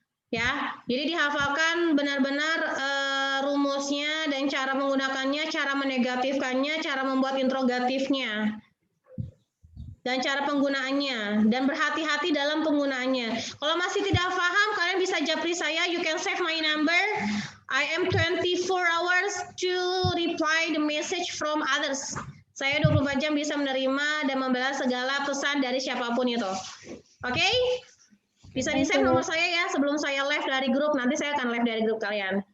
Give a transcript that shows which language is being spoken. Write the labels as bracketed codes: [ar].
[id] Ya, jadi dihafalkan benar-benar rumusnya dan cara menggunakannya, cara menegatifkannya, cara membuat interrogatifnya. Dan cara penggunaannya, dan berhati-hati dalam penggunaannya. Kalau masih tidak paham, kalian bisa japri saya, [en] you can save my number. I am 24 hours to reply the message from others. [id] Saya 24 jam bisa menerima dan membalas segala pesan dari siapapun itu. Oke? Bisa di-save nomor saya ya sebelum saya live dari grup. Nanti saya akan live dari grup kalian.